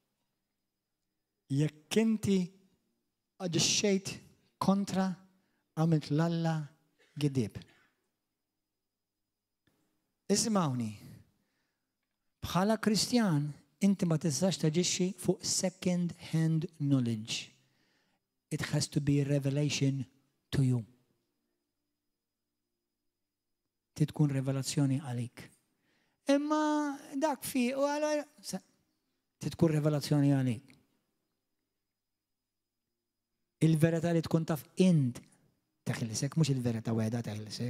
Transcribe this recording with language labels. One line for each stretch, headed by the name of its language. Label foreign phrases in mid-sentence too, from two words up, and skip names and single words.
Maltese: Jekk inti aġixxejt kontra għamilt l-Alla gidib. Ismawni, bħala Kristjan inti ma tistax taġixxi fuq
English: second hand knowledge. It has to be a revelation to you.
Maltese: Tkun revelazzjoni għalik. Imma dak fi u għala tkun revelazzjoni għalik. Il-verità li tkun taf int teħlisek, mhux il-verità weda teħlisek.